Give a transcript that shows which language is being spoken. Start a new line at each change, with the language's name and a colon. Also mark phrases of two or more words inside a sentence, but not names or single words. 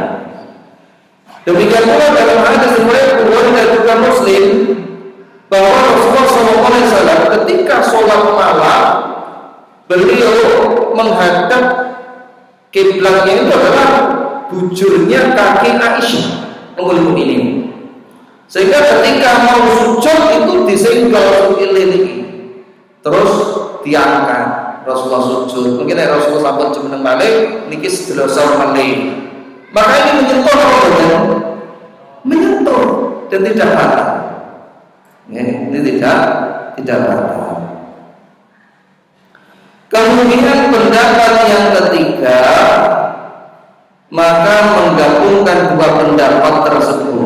Indonesian: Demikian pula dalam hadis riwayat Bukhari dan juga Muslim bahwa Rasulullah SAW ketika sholat malam beliau menghadap kiblatnya itu adalah bujurnya kaki Aisyah Ummul Mukminin, sehingga ketika mau sujud itu disenggol ini terus diangkat Rasulullah sujud. Mungkin Rasulullah
Javanese: sampun jumeneng malih niki sedasa malih
Indonesian: Maka ini menyentuh apa saja? Menyentuh dan tidak batal. Ya, ini tidak batal. Kemudian pendapat yang ketiga, maka menggabungkan dua pendapat tersebut.